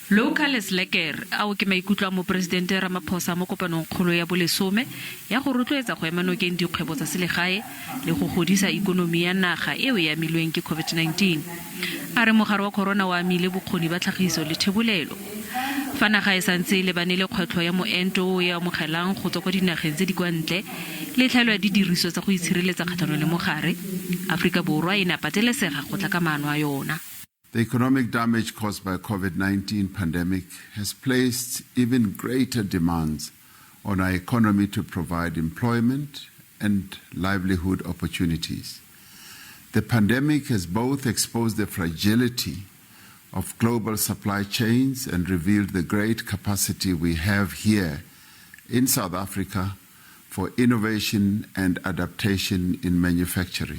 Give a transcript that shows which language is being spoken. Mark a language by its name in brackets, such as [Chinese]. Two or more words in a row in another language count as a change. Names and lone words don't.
[Tswana] Local is leker ao ke maikutlo a Mopresidente Ramaphosa mo kopanong kgolo ya bolesome ya go rotloetsa go ema nokeng dikgwebo tsa selegae le go godisa ikonomi ya naga eo ya milweng ke COVID-19. A re mogare wa corona wa amile bokgoni ba tlhagiso le thebolelo. Fa naga e santse le bane le kgwetlho ya moento ya mogelang go tswa kwa dinageng tse di kwa ntle le tlhaelo ya didiriswa tsa go itshireletsa kgatlhanong le mogare, Afrika Borwa e ne a patelesega go tla ka maano a yona. [English] The economic damage caused by COVID-19 pandemic has placed even greater demands on our economy to provide employment and livelihood opportunities. The pandemic has both exposed the fragility of global supply chains and revealed the great capacity we have here in South Africa for innovation and adaptation in manufacturing.